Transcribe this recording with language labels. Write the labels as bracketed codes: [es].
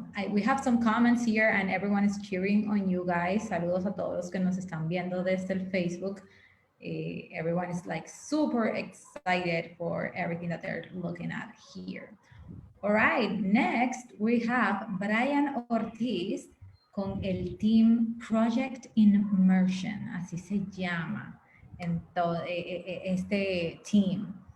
[en] We have some comments here and everyone is cheering on you guys. [es] Saludos a todos los que nos están viendo desde el Facebook. [en] Everyone is like super excited for everything that they're looking at here. All right, next we have [es] Brian Ortiz con el team Project Immersion, así se llama en todo este team.